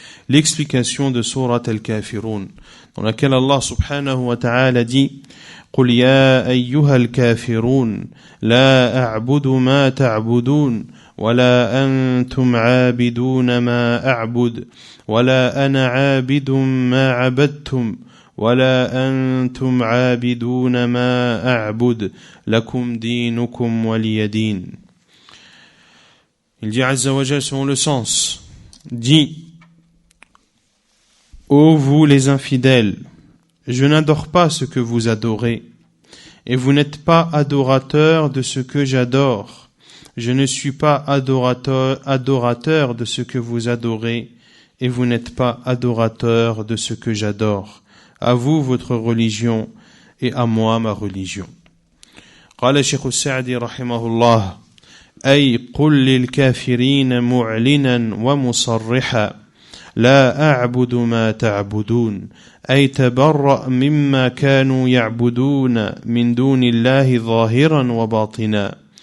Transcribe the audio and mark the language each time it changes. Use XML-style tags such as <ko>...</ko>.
<fr>L'explication de sourate Al-Kafirun, dans laquelle Allah subhanahu wa ta'ala dit</fr> <ar>قل يا أيها الكافرون لا أعبد ما تعبدون ولا أنتم عابدون ما أعبد ولا أنا عابد ما عبدتم ولا أنتم عابدون ما أعبد لكم دينكم ولي دين.</ar> <fr>Il dit Azza wa Jal selon le sens, dit ô vous les infidèles, je n'adore pas ce que vous adorez, et vous n'êtes pas adorateurs de ce que j'adore. Je ne suis pas adorateur de ce que vous adorez, et vous n'êtes pas adorateurs de ce que j'adore. À vous votre religion, et à moi ma religion.</fr> <ar>قال الشيخ السعدي رحمه الله أي قل للكافرين معلنا ومصرحا لا أعبد ما تعبدون أي تبرأ مما كانوا يعبدون من دون الله ظاهرا وباطنا</ar>